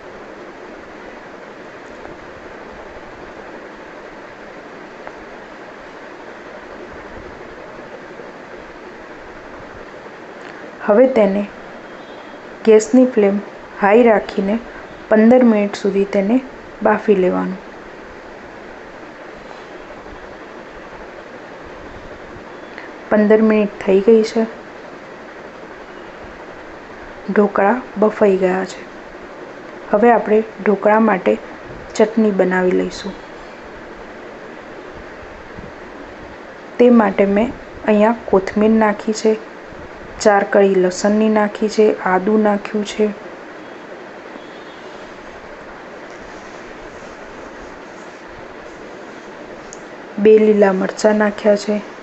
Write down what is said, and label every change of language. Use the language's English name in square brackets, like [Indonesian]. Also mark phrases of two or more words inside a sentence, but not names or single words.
[Gujarati] હવે તેને ગેસની [English] flame high [Gujarati] રાખીને 15 મિનિટ સુધી તેને બાફી લેવાનું। પંદર મિનિટ થઈ ગઈ છે। ઢોકળા બફાઈ ગયા હૈ। હવે આપણે ઢોકળા માટે ચટણી બનાવી લઈશું. તે માટે મેં અહીંયા કોથમીર નાખી છે, 4 કળી લસણની નાખી છે, આદું નાખ્યું છે, બે લીલા મરચાં નાખ્યા છે,